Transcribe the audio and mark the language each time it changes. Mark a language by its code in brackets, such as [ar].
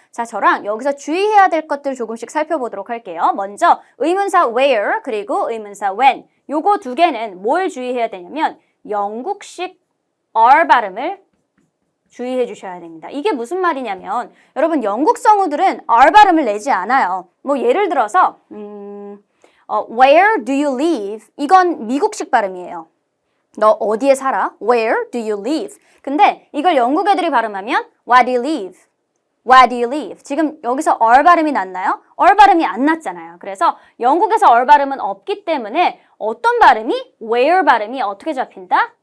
[ko] 자, 저랑 여기서 주의해야 될 것들 조금씩 살펴보도록 할게요. 먼저 의문사 where 그리고 의문사 when 요거 두 개는 뭘 주의해야 되냐면 영국식 R 발음을 주의해 주셔야 됩니다. 이게 무슨 말이냐면 여러분 영국 성우들은 R 발음을 내지 않아요. 뭐 예를 들어서 [en] Where do you live? [ko] 이건 미국식 발음이에요. 너 어디에 살아? [en] Where do you live? [ko] 근데 이걸 영국 애들이 발음하면 [en] Where do you live? Where do you live? [ko] 지금 여기서 R 발음이 났나요? R 발음이 안 났잖아요. 그래서 영국에서 R 발음은 없기 때문에 어떤 발음이 where 발음이 어떻게 잡힌다?